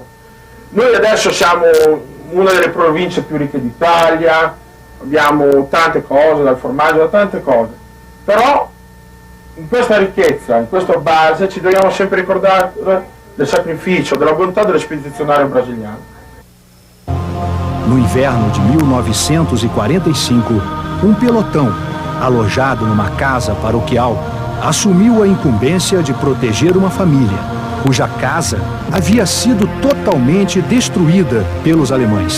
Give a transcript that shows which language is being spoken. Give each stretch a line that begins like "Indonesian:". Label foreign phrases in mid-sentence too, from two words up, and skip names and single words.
Italian: Noi adesso siamo una delle province più ricche d'Italia, abbiamo tante cose, dal formaggio, da tante cose, però in questa ricchezza, in questa base ci dobbiamo sempre ricordare del sacrificio, della bontà dell'espedizionario brasiliano.
Portuguese: No inverno de 1945, pelotão, alojado numa casa paroquial, assumiu a incumbência de proteger uma família, cuja casa havia sido totalmente destruída pelos alemães.